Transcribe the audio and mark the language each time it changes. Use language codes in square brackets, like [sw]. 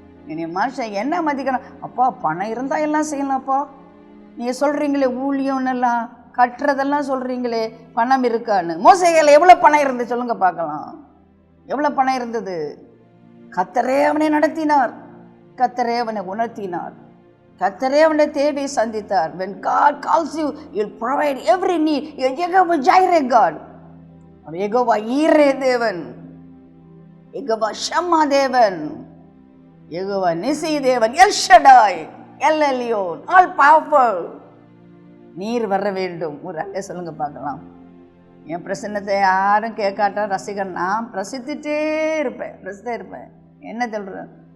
[ta] இனி மனுஷன் என்ன மதிக்கிறான்? அப்பா பணம் இருந்தால் எல்லாம் செய்யலாம்ப்பா, நீங்கள் சொல்கிறீங்களே ஊழியம்னெல்லாம் கட்டுறதெல்லாம் சொல்கிறீங்களே, பணம் இருக்கான்னு. மோசே கையில் எவ்வளோ பணம் இருந்தது சொல்லுங்க பார்க்கலாம்? எவ்வளோ பணம் இருந்தது? கர்த்தரே அவனை நடத்தினார், கர்த்தரே அவனை உணர்த்தினார், கர்த்தரே அவனை தேவையை சந்தித்தார். [en] when God calls you, he'll provide every need. [ta] Jehovah ஜைரே God, Jehovah ஈரே தேவன், யெகோவா ஷம்மா தேவன், யெகோவா நிசி தேவன், L Shaddai, L Elyon, all powerful. நீர் வர வேண்டும். ஒரு அல்ல சொல்லுங்க பார்க்கலாம். என் பிரசன்னத்தை யாரும் கேட்காட்டா ரசிகன், நான் பிரசித்துட்டே இருப்பேன். என்ன சொல்கிறேன்?